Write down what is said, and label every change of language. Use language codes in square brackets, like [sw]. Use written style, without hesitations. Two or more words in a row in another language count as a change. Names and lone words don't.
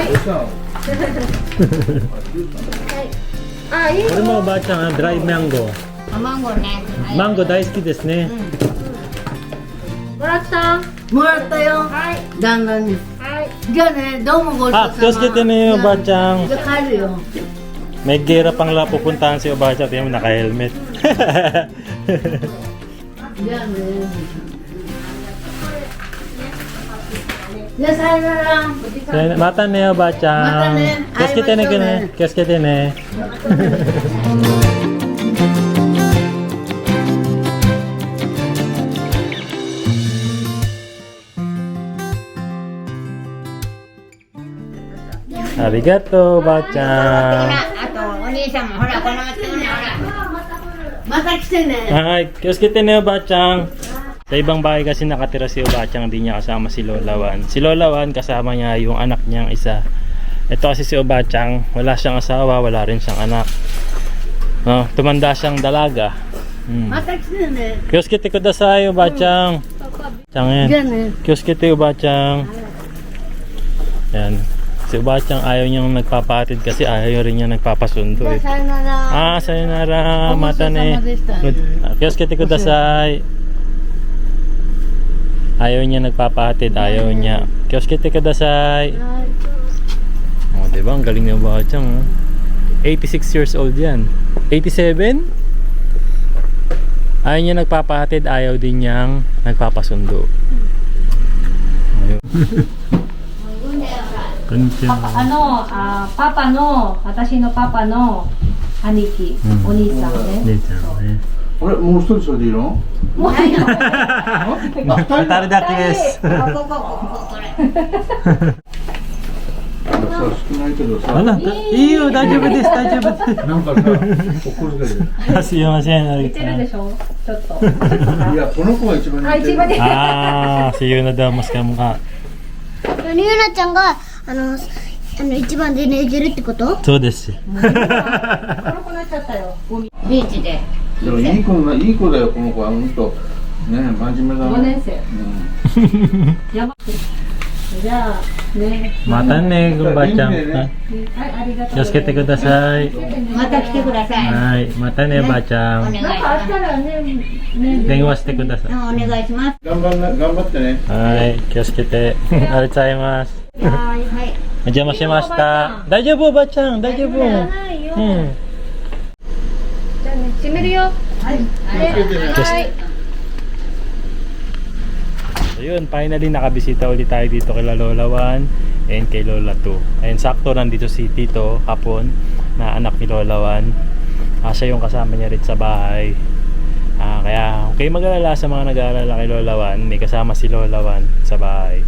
[ja] あ、いい。これもおばあちゃん、ドライマンゴー。マンゴーね。マンゴー大好きですね。もらった。もらったよ。旦那に。じゃあね、どうもごちそうさま。気をつけてね、おばあちゃん。じゃあ帰るよ。 [tl] May gera pang pupuntahan si Obacha. Tingnan mo, naka-helmet. [ja] じゃあね。じゃあさよなら。またね、おばちゃ. またね. Kios Ay, ne. Kios ne. ありがとう、おばちゃ. あとお兄さんもほらこの松のねほら。また来てね。 Ay, kios ne, Obachang. [tl] Sa ibang bahay kasi nakatira si Obachang, hindi niya kasama si Lola Wan. Si Lola Wan kasama niya yung anak niyang isa. Ito kasi si Obachang, wala siyang asawa, wala rin siyang anak. No, tumanda siyang dalaga. [ja] また来てね。気をつけてください, Obachang. Changin. じゃあね。 Kiyoskite, Obachang. Yan. [tl] Si Obachang ayaw niyang nagpapatid kasi ayaw rin niya nagpapasundo [ja] じゃあ eh. さよなら。 Ah, sayonara. またね。気をつけてください. [tl] Ayaw niya nagpapahatid, ayaw niya. [ja] 気をつけてください. Oh, diba? [tl] Ang galing ng Obachang. 86 years old yan. 87? Ayaw niya nagpapahatid, ayaw din niyang nagpapasundo. Ayun. [ja] Konnichiwa. パパの、私のパパの兄貴、お兄さんね。姉ちゃんね。あれもう一人それでいいの？もういいよ。誰だけです。これ。さ少ないけどさ。あら、いいよ、大丈夫です、大丈夫です。なんかさ怒るけど。すいません、似てるでしょちょっと。いやこの子が一番似てる。一番似てる。 [tl] Ah, si Yuna daw mas kamukha. [ja] ゆうなちゃんが一番で寝てるってこと？そうです。黒くなっちゃったよ。ビーチで。でもいい子だよこの子は本当ね真面目だ 5 ね。年生。うん。やば。じゃあ、ね。またね, Obachang. はい、ありがとう。気をつけてください。また来てください。はい、またね, お Obachang. 願いしなんかあったらね、ね。電話してください。ます。お願いします。頑張ってね。はい、気をつけて。ありがとうございます。はい。お邪魔しました。大丈夫、おばちゃん、大丈夫。ないよ。うん。じゃあね、閉めるよ。はい。はい。 [tl] So yun, finally nakabisita ulit tayo dito kay Lola Wan and kay Lola 2. Ayun, sakto nandito si Tito Hapon na anak ni Lola Wan. Siya yung kasama niya rin sa bahay. Kaya okay mag-alala sa mga nag-aalala kay Lola Wan, may kasama si Lola Wan sa bahay.